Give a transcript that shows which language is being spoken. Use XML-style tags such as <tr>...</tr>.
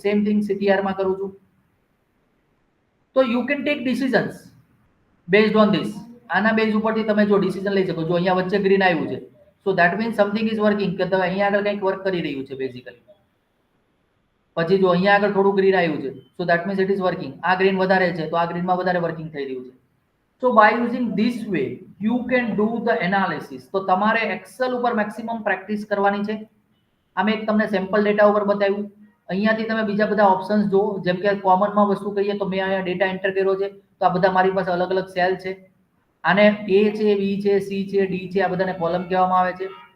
<en>same thing CTR</en> <gu>માં કરું છું, તો</gu> <en>You can take decisions based on this.</en> <gu>આના બેઝ ઉપરથી તમે જો ડિસિઝન લઈ શકો. જો અહીંયા વચ્ચે ગ્રીન આવ્યું છે,</gu> <en>so that means something is working,</en> <gu>કે તમે અહીંયા આગળ કંઈક વર્ક કરી રહ્યું છે બેઝિકલી. પછી જો અહીંયા આગળ થોડું ગ્રીન આવ્યું છે,</gu> <en>So that means it is working.</en> <gu>આ ગ્રીન વધારે છે તો આ ગ્રીનમાં વધારે વર્કિંગ થઈ રહ્યું છે.</gu> <en>So by using this way you can do the analysis.</en> <gu>તો તમારે એક્સેલ ઉપર મેક્સિમમ પ્રેક્ટિસ કરવાની છે. આ મેં એક તમને સેમ્પલ ડેટા ઉપર બતાવ્યું. અહીંયાથી તમે બીજા બધા ઓપ્શન્સ જુઓ. જેમ કે કોમનમાં વસ્તુ કહીએ તો મેં અહીંયા ડેટા એન્ટર કર્યો છે, તો આ બધા મારી પાસે અલગ અલગ સેલ છે. આને A છે, B છે, C છે, D છે, આ બધાને કોલમ કહેવામાં આવે છે.</gu>